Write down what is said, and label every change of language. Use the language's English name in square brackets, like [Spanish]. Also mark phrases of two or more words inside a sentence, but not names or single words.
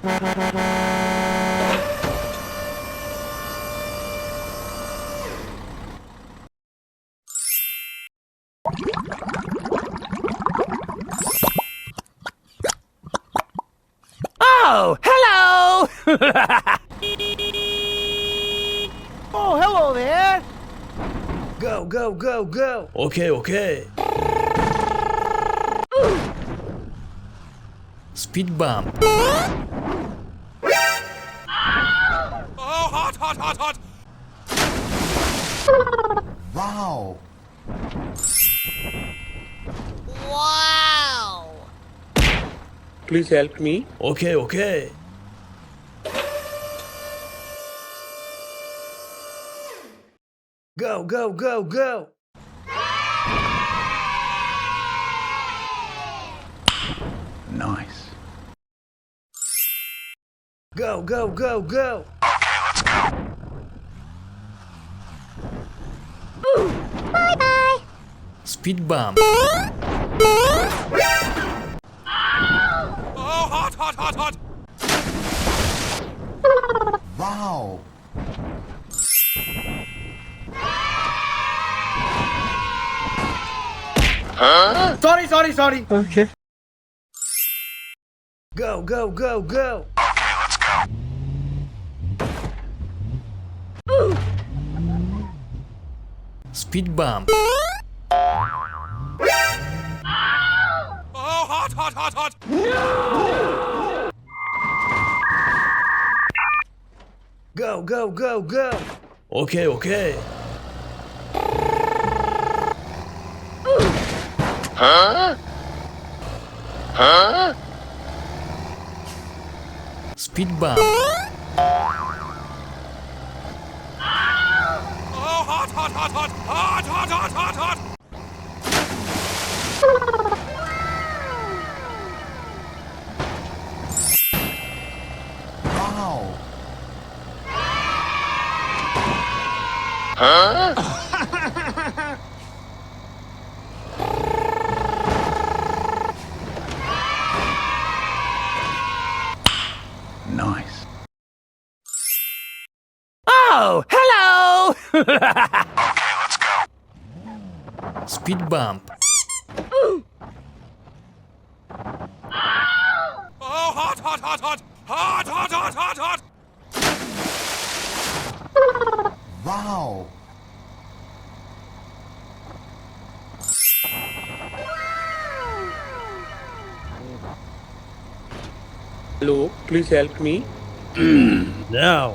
[English] Oh, hello! Oh, hello there. Go, go, go, go. Okay, okay. Speed bump. Oh, hot, hot, hot, hot! Wow! Wow! Please help me. Okay, okay. Go, go, go, go. Nice. Go, go, go, go. Bye-bye! Speed bump. Oh, hot, hot, hot, hot! Wow! Sorry. Okay. Go, go, go, go. Speed bump. Oh, hot, hot, hot, hot! Go, go, go, go. Okay, okay. Speed bump. Oh, hot, hot, hot, hot! Hot, hot, hot, hot, hot! Wow! Nice. Oh, hello! Speed bump. Oh, hot, hot, hot, hot! Hot, hot, hot, hot, hot! Wow! Hello, please help me. Now.